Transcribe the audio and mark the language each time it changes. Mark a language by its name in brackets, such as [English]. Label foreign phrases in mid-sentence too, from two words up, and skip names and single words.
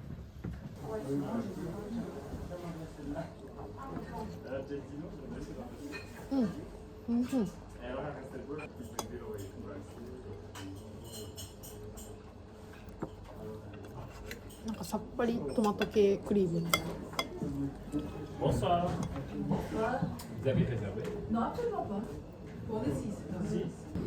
[Japanese] うん、うん、なんかさっぱりトマト系クリーム。 [French] Bonsoir. Vous avez réservé? Non, absolument pas. Pour le 6. 6.